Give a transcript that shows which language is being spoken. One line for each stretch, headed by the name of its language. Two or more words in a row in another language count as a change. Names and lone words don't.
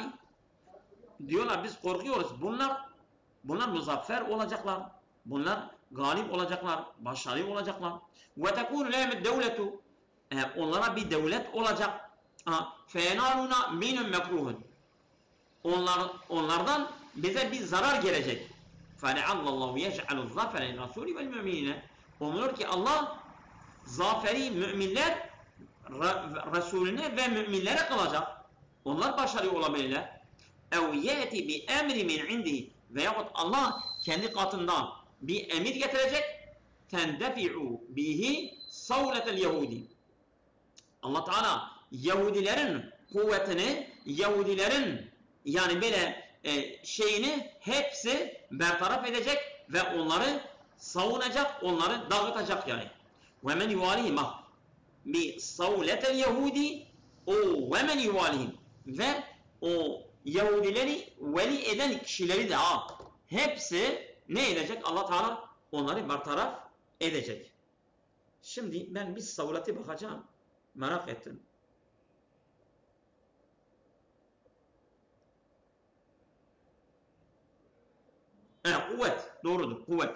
Turkish: Diyorlar biz korkuyoruz. Bunlar muzaffer olacaklar. Bunlar galip olacaklar. Başarılı olacaklar.
Arabic: وتكون لهم الدولة.
Turkish: Onlara bir devlet olacak.
Arabic: فينالنا منهم مكروه.
Turkish: Onlardan bize bir zarar gelecek.
Arabic: فَلَعَلَّ اللّٰهُ يَجْعَلُ الظَّفَرَ لِلرَّسُولِ وَالْمُؤْمِنِينَ.
Turkish: Umulur ki Allah zaferi müminler Resulüne ve müminlere kalacak. Onlar başarılı olabilirler.
Arabic: اَوْ يَأْتِ بِاَمْرِ مِنْ عِنْدِهِ
Turkish: veyahut Allah kendi katından bir emir getirecek.
Arabic: تَنْدَفِعُوا بِهِ صَوْلَةَ الْيَهُودِ
Turkish: Allah Teala Yahudilerin kuvvetini, Yahudilerin yani böyle şeyini hepsi bertaraf edecek ve onları savunacak, onları dağıtacak yani.
Arabic: وَمَنْ يُوَالِهِمَ بِصَوْلَةَ الْيَهُودِ وَمَنْ يُوَالِهِمْ
Turkish: ve o Yahudileri veli eden kişileri de hepsi ne edecek? Allah Teala onları bertaraf edecek. Şimdi ben bir savlete bakacağım. Merak ettim. Kuvvet. Doğrudur. Kuvvet.